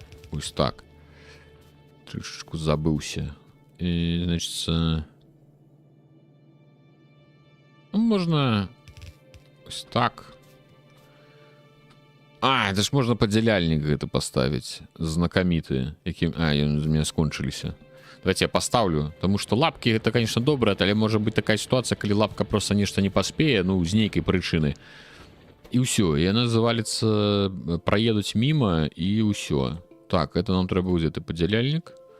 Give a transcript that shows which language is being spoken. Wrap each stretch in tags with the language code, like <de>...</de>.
<be>Вось так. Трышечку забыўся. І, значит, можна ось так. А, это ж можна падзяляльнік гэта паставіць. Знакаміты, якім... А, ён у меня скончыліся.</be> <ru>Давайте я поставлю, потому что лапки это, конечно, доброе, але может быть такая ситуация, когда лапка просто нечто не поспее, ну, з нейкай причины. И все, и она завалится, проедуть мимо, и все.</ru> <uk>Так, это нам треба взяти поділяльник.</uk>